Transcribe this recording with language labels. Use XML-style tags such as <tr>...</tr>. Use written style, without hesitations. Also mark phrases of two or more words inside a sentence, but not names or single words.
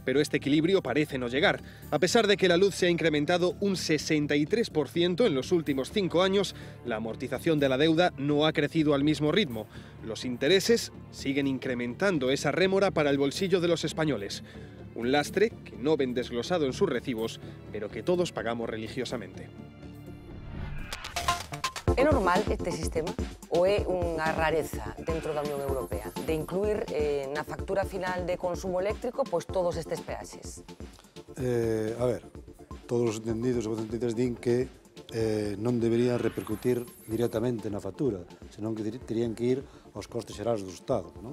<es>Pero este equilibrio parece no llegar. A pesar de que la luz se ha incrementado un 63% en los últimos 5 años, la amortización de la deuda no ha crecido al mismo ritmo. Los intereses siguen incrementando esa rémora para el bolsillo de los españoles. Un lastre que no ven desglosado en sus recibos, pero que todos pagamos religiosamente. ¿Es normal este sistema?</es> <gl>ou é unha rareza dentro da Unión Europea de incluir na factura final de consumo eléctrico pois todos estes peaxes? A ver, todos os entendidos e entendidas din que non deberían repercutir directamente na factura, senón que terían que ir aos costes xerais do Estado, non?</gl>